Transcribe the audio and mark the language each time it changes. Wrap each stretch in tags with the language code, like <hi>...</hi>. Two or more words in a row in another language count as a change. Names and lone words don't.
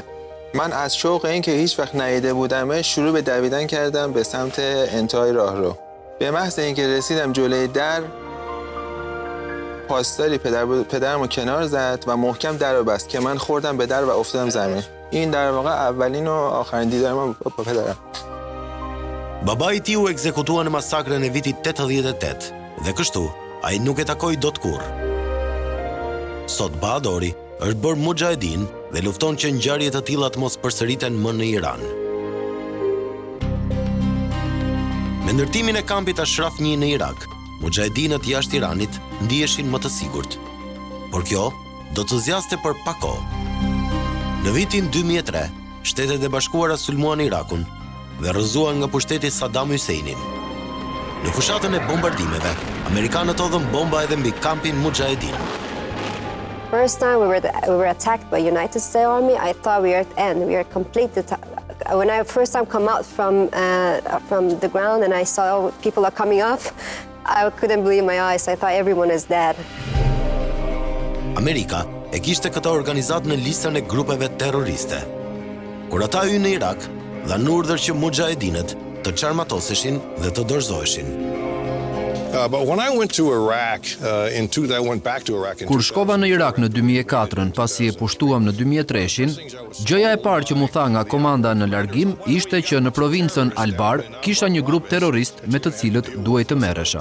<fa>من از شوق این که هیچ وقت ندیده بودم شروع به دویدن کردم به سمت انتهای راهرو. به محض اینکه رسیدم جلوی در پاسداری پدرمو کنار زد و محکم در رو بست که من خوردم به در و افتادم زمین. این در واقع اولین و آخرین دیدار من با پدرم.</fa> <sq>Babai i tij u ekzekutua në masakrën e vitit 88 dhe kështu ai nuk e takoi dot kurrë. Sot Bahadori është bërë muxhahedin dhe lufton që ngjarje të tilla të mos përsëriten më në Iran. Me ndërtimin e kampit Ashraf 1 në Irak, muxhahedinët jashtë Iranit ndiheshin më të sigurt. Por kjo do të zgjaste për pak kohë. Në vitin 2003, Shtetet e Bashkuara sulmuan Irakun dhe rrëzuan nga pushteti Saddam Husseinin. Në fushatën e bombardimeve, amerikanët hodhën bomba edhe mbi kampin muxhahedin.</sq> <en>First time we were attacked by United States Army, I thought we were at end. We were completely. When I first time come out from the ground and I saw people are coming up, I couldn't believe my eyes. I thought everyone is dead.</en> <sq>Amerika e kishte këtë organizat në listën e grupeve terroriste. Kur ata hyn në Irak, dhanë urdhër që muxhahedinët të çarmatoseshin dhe të dorëzoheshin. Kur shkova në Irak në 2004-ën, pasi e pushtuam në 2003-shin, gjëja e parë që mu tha nga komanda në largim ishte që në provincën Albar kisha një grup terrorist me të cilët duhej të merresha.</sq>